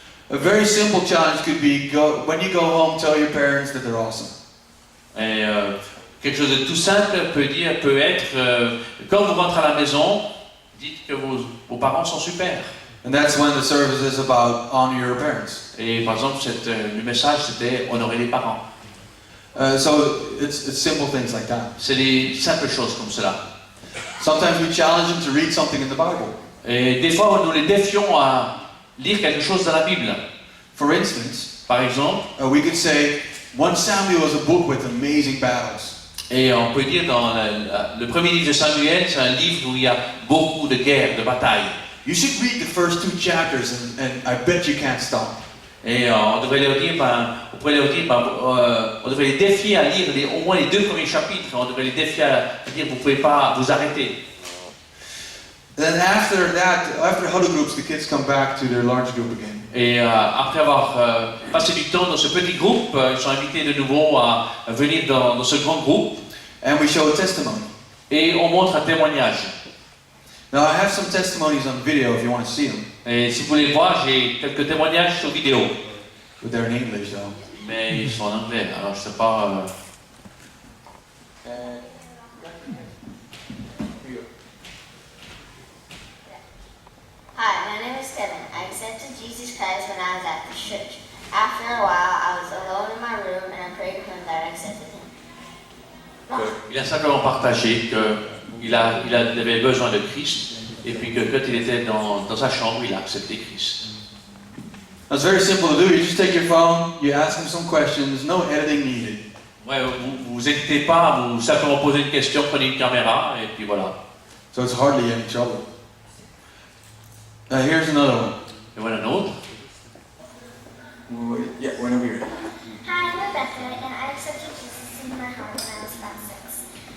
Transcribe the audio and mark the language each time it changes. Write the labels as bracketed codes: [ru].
[en] A very simple challenge could be when you go home, tell your parents that they're awesome. [fr] Et quelque chose de tout simple peut être quand vous rentrez à la maison, dites que vos parents sont super. [en] And that's when the service is about honor your parents. [fr] Et par exemple, le message c'était honorer les parents. [en] So it's simple things like that. [fr] C'est des simples choses comme cela. [en] Sometimes we challenge them to read something in the Bible. [fr] Et des fois, nous les défions à lire quelque chose dans la Bible. [en] For instance, [fr] Par exemple, [en] we could say 1 Samuel is a book with amazing battles. [fr] et on peut dire dans le premier livre de Samuel, c'est un livre où il y a beaucoup de guerres, de batailles. [en] You should read the first 2 chapters and I bet you can't stop. [fr] Et on devrait leur dire, on devrait les défier à lire au moins les 2 premiers chapitres. On devrait les défier à dire, vous ne pouvez pas vous arrêter. [en] Then after that, after huddle groups, the kids come back to their large group again. [fr] Et après avoir passé du temps dans ce petit groupe, ils sont invités de nouveau à venir dans ce grand groupe. [en] And we show a testimony. [fr] Et on montre un témoignage. [en] Now I have some testimonies on video if you want to see them. [fr] Et si vous voulez voir, j'ai quelques témoignages sur vidéo. [en] But they're in English though. [fr] mais ils sont en anglais, alors je sais pas. [en] Hi, my name is Kevin. I accepted Jesus Christ when I was at the church. After a while, I was alone in my room and I prayed to him that I accepted him. [fr] Il a simplement partagé qu'il avait besoin de Christ et puis que quand il était dans sa chambre, il a accepté Christ. [en] It's very simple to do. You just take your phone, you ask him some questions, no editing needed. [fr] Ouais, vous n'hésitez pas à vous simplement poser une question, prenez une caméra et puis voilà. [en] So it's hardly any trouble. Here's another one. [fr] Et voilà un autre. [en] Yeah, whenever you're ready. Hi, I'm Rebecca, and I accepted Jesus into my heart when I was about 6.